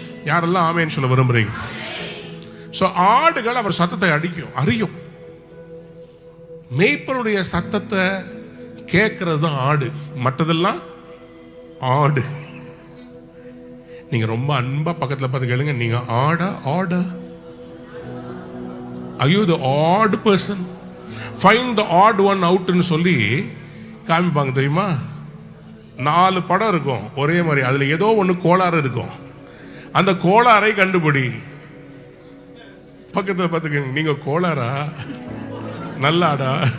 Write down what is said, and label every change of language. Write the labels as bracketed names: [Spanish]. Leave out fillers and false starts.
[Tamil] யாரெல்லாம் ஆமேன்னு சொல்ல விரும்புறீங்க? ஸோ ஆடுகள் அவர் சத்தத்தை அறியும். மேய்ப்பனுடைய சத்தத்தை கேட்கறது தான் ஆடு, மற்றதெல்லாம் ஆடு. நீங்க ரொம்ப அன்பா பக்கத்தில் பார்த்து கேளுங்க, நீங்க ஆடா? [English] Are you the odd person? Find the odd one out [Tamil] ன்னு சொல்லி காமிப்பாங்க தெரியுமா? 4 படம் இருக்கும் ஒரே மாதிரி, அதுல ஏதோ ஒன்று கோளாறு இருக்கும். அந்த கோளாறை கண்டுபிடி. பக்கத்தில் பார்த்துக்க, நீங்க கோளாறா நல்லாடா?